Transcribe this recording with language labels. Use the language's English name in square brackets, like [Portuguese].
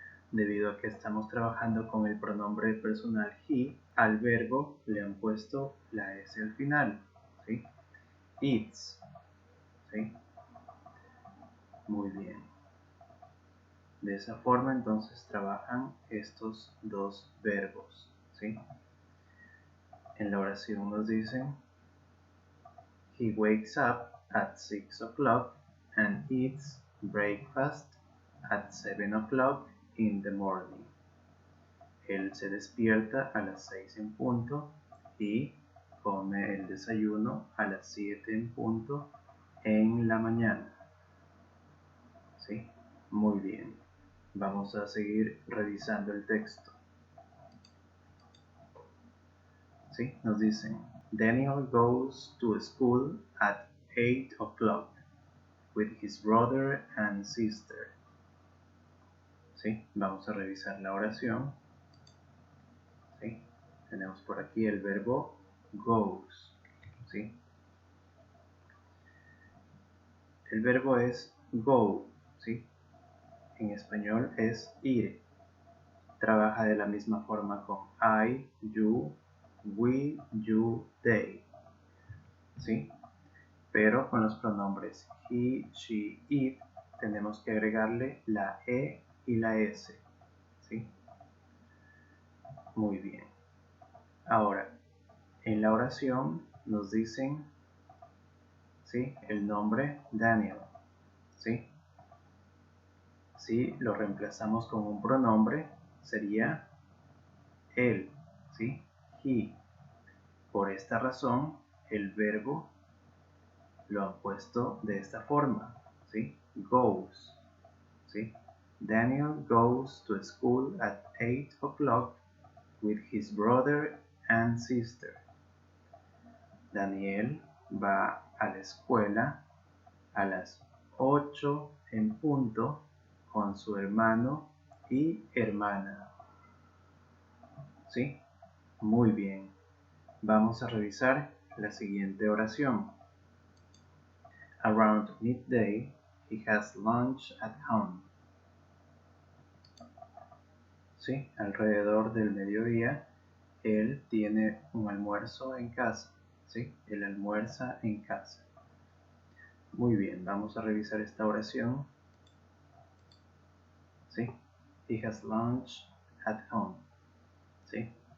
[Spanish] Debido a que estamos trabajando con el pronombre personal he, al verbo le han puesto la s al final, ¿sí? Eats, ¿sí? Muy bien. De esa forma entonces trabajan estos dos verbos, ¿sí? En la oración nos dicen [English] he wakes up at 6 o'clock and eats breakfast at 7 o'clock in the morning. [Spanish] Él se despierta a las 6 en punto y come el desayuno a las 7 en punto en la mañana. ¿Sí? Muy bien. Vamos a seguir revisando el texto. ¿Sí? Nos dicen, [English] Daniel goes to school at 8 o'clock with his brother and sister. [Spanish] ¿Sí? Vamos a revisar la oración. ¿Sí? Tenemos por aquí el verbo goes. ¿Sí? El verbo es go. ¿Sí? En español es ir. Trabaja de la misma forma con I, you, we, you, they. ¿Sí? Pero con los pronombres he, she, it tenemos que agregarle la e y la s. ¿Sí? Muy bien. Ahora, en la oración nos dicen, ¿sí?, el nombre Daniel. ¿Sí? Si lo reemplazamos con un pronombre, sería él. ¿Sí? He. Por esta razón, el verbo lo han puesto de esta forma. ¿Sí? Goes. ¿Sí? [English] Daniel goes to school at 8 o'clock with his brother and sister. [Spanish] Daniel va a la escuela a las 8 en punto con su hermano y hermana. ¿Sí? Muy bien. Vamos a revisar la siguiente oración. [English] Around midday, he has lunch at home. [Spanish] ¿Sí? Alrededor del mediodía, él tiene un almuerzo en casa. ¿Sí? Él almuerza en casa. Muy bien, vamos a revisar esta oración. ¿Sí? [English] He has lunch at home. ¿Sí?